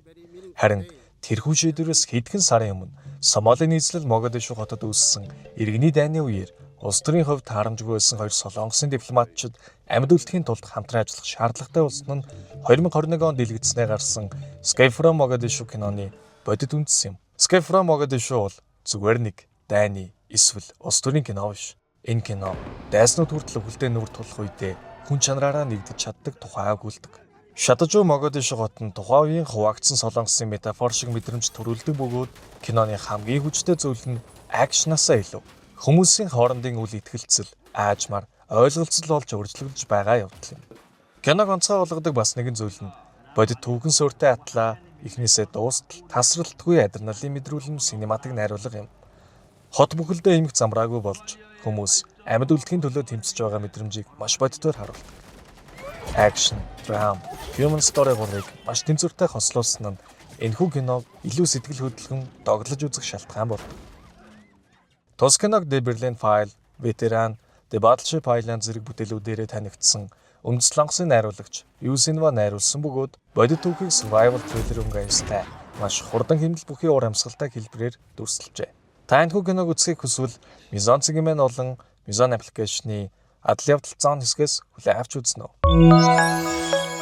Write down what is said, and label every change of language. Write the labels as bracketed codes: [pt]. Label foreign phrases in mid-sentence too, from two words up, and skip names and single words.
[mn] Харин тэрхүү шийдвэрээс хэдхэн сарын өмнө Сомалийн нийслэл Могадишо хотод үүссэн иргэний дайны үеэр улс төрийн хувьд таарамжгүй байсан хоёр Солонгосын дипломатчид амьд үлдэхийн тулд хамтран ажиллах шаардлагатай болсон нь 2021 онд дэлгэцнээ гарсан Escape from Mogadishu киноны бодит үндэс юм. Escape from Mogadishu бол зүгээр нэг дайны эсвэл улс төрийн кино биш. Энэ кино дайснууд хүртэл өвөлдөө нүр тулах үедээ хүн чанараараа нэгдэж чаддаг тухай агуулдаг. Шатажуу Могадишо хот нь тухайн үеийн хуваагдсан Солонгосын метафор шиг мэдрэмж төрүүлдэг бөгөөд киноны хамгийн хүчтэй зүйл нь акшнаасаа илүү хүмүүсийн хоорондын үл итгэлцэл, аажмаар ойлголцол болж үргэлжлүүлж байгаа явдал юм. Киног онцгой болгодог бас нэгэн зүйл нь бодит түүхэн суурьтай атлаа эхнээсээ дуустал тасралтгүй адреналин мэдрүүлэн синематик найруулга юм. Хот бүхэлдээ эмх замраагүй болж хүмүүс амьд үлдэхийн төлөө тэмцэж байгаа мэдрэмжийг маш бодитоор харуулдаг. [en] Action, drama, human story [mn] гурыг маш тэнцвэртэй хослуулсан нь энэхүү киног илүү сэтгэл хөдлөн доглож үзэх шалтгаан болдог. Тус киног The Berlin File, Veteran, The Battleship Island зэрэг бүтээлүүдээрээ танигдсан Өмнөд Солонгосын найруулагч Ю Синва найруулсан бөгөөд бодит түүхийг [en] survival thriller [mn] өнгөйстэй маш хурдан хэмнэл бүхий уур амьсгалтай хэлбэрээр дүрсэлжээ. Та энэхүү киног үзэхийг хүсвэл Mizon цэгийн болон Mizon аппликейшны адал явдал зоон хэсгээс хүлээн авч үзнэ үү.